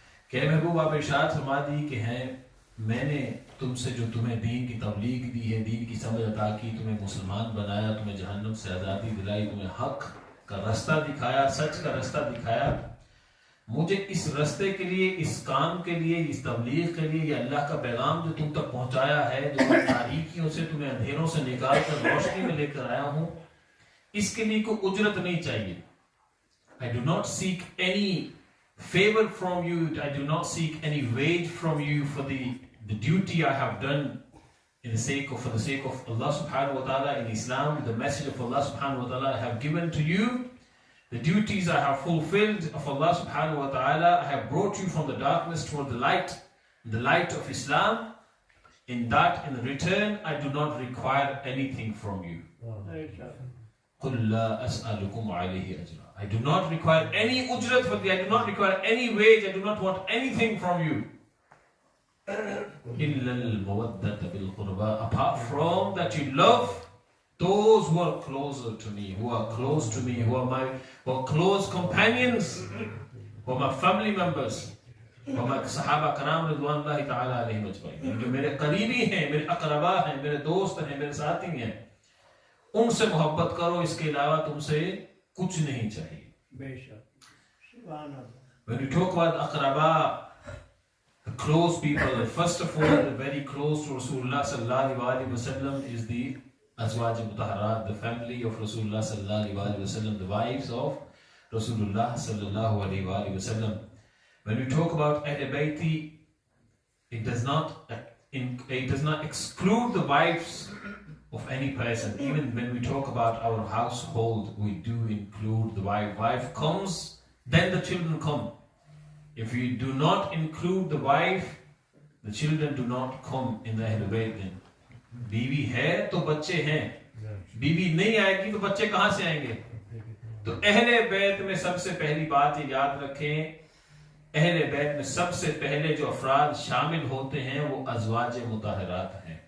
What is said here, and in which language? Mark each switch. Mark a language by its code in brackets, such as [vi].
[ur] کہ اے محبوب آپ ارشاد فرما دیجیے کہ ہیں میں نے تم سے جو تمہیں دین کی تبلیغ دی ہے, دین کی سمجھ عطا کی, تمہیں مسلمان بنایا, تمہیں جہنم سے آزادی دلائی, تمہیں حق کا رستہ دکھایا, سچ کا رستہ دکھایا, مجھے اس رستے کے لیے, اس کام کے لیے, اس تبلیغ کے لیے, یہ اللہ کا پیغام جو تم تک پہنچایا ہے, جو تاریکیوں سے تمہیں اندھیروں سے نکال کر روشنی میں لے کر آیا ہوں, اس کے لیے کوئی اجرت نہیں چاہیے. [en] I do not seek any favor from you, I do not seek any wage from you for the duty I have done for the sake of Allah subhanahu wa ta'ala in Islam, the message of Allah subhanahu wa ta'ala I have given to you, the duties I have fulfilled of Allah subhanahu wa ta'ala. I have brought you from the darkness toward the light of Islam. In return, I do not require anything from you. [ar] قُلْ لَا أَسْأَلُكُمْ عَلَيْهِ أَجْرًا. [en] I do not require any ujrat for you. I do not require any wage. I do not want anything from you. [ar] إِلَّا الْمَوَدَّةَ بِالْقُرْبَى. [en] Apart from that you love those who are closer to me, who are close to me, who are my close companions, who are my family members, who are my Sahaba Karam Ridwanullahi Ta'ala Alayhim Ajma'in. [ur] جو میرے قریبی ہیں, میرے اقربا ہیں, میرے دوست ہیں, میرے ساتھی ہیں, ان سے محبت کرو, اس کے علاوہ تم سے کچھ نہیں چاہیے. [en] When you talk about aqraba, the close people, first of all, the very close to Rasulullah sallallahu alaihi wasallam is the Azwaj Mutahharat, the family of Rasulullah sallallahu alaihi wasallam, the wives of Rasulullah sallallahu alaihi wasallam. When we talk about Ahle Bayti, it does not exclude the wives of any person. Even when we talk about our household, we do include the wife. Wife comes, then the children come. If we do not include the wife, the children do not come in the Ahle Bayt then. [ur] بیوی ہے تو بچے ہیں, بیوی نہیں آئے گی تو بچے کہاں سے آئیں گے؟ تو اہل بیت میں سب سے پہلی بات یہ یاد رکھیں, اہل بیت میں سب سے پہلے جو افراد شامل ہوتے ہیں وہ ازواج مطہرات ہیں.